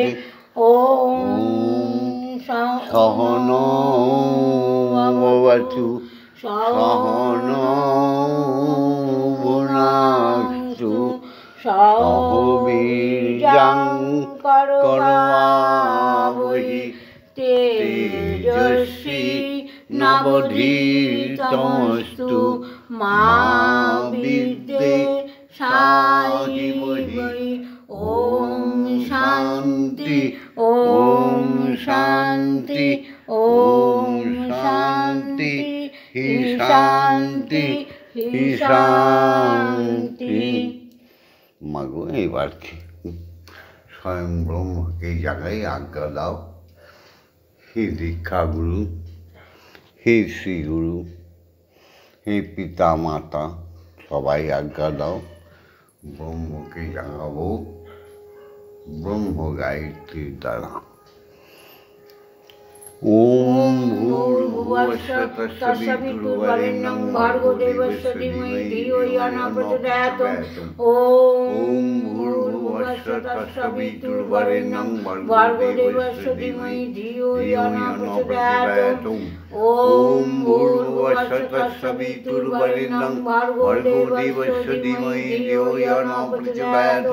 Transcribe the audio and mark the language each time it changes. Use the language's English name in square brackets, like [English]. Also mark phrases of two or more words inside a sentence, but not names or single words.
[Sanskrit] ओम सहनो भवतु सहनो भुनक्तु सह वीर्यं करवावहै तेजस्वी नवधीतमस्तु मा विद्विषावहै। ओम शांति ओम शांति ओम शांति हि शांति हि शांति। [Bangla] মাগো এবার স্বয়ং ব্রহ্মকে জাগাই আজ্ঞা দাও। হে দীক্ষা গুরু, হে শ্রীগুরু, হে পিতা মাতা, সবাই আজ্ঞা দাও। ব্রহ্মকে জাগাবো ব্রহ্ম গায়ত্রীর দ্বারা। [Sanskrit] ওম ভূর্ভুবস্সুঃ তস্সবিতুর্বরেণ্যং ভর্গো দেবস্য ধীমহি ধিয়ো ইয়ো ন প্রচোদয়াৎ। ওম ভূর্ভুবস্সুঃ তস্সবিতুর্বরেণ্যং ভর্গো দেবস্য ধীমহি ধিয়ো ইয়ো ন প্রচোদয়াৎ। ওম ভূর্ভুবস্সুঃ তস্সবিতুর্বরেণ্যং ভর্গো দেবস্য ধীমহি ধিয়ো ইয়ো ন প্রচোদয়াৎ।